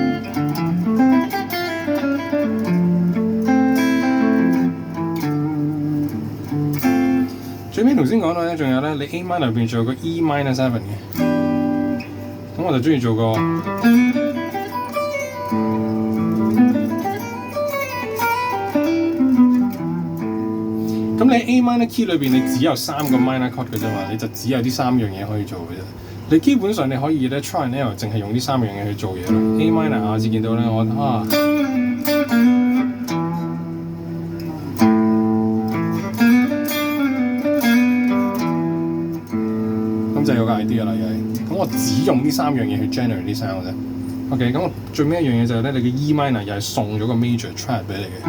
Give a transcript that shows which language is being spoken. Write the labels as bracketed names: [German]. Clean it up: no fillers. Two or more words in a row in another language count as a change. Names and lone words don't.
[Cantonese] 最尾頭先講到咧，仲有咧，你 [English] A minor [Cantonese] 入邊仲有個 [English] E minor 7 [Cantonese] 嘅，咁我就中意做個，咁你 [English] A minor key [Cantonese] 裏邊你只有3個 minor chord 嘅啫嘛，你就只有啲3樣嘢可以做嘅啫。你基本上你可以咧 [English] try and error， [Cantonese] 淨係用呢3樣嘢去做嘢咯。 [English] A minor [Cantonese] 下次見到咧，我咁就有個 idea 啦，又係。咁我只用呢3樣嘢去 generate 呢3個啫。OK， 咁我最尾一樣嘢就係咧，你嘅 [English] E minor [Cantonese] 又係送咗個 [English] major triad [Cantonese] 俾你嘅。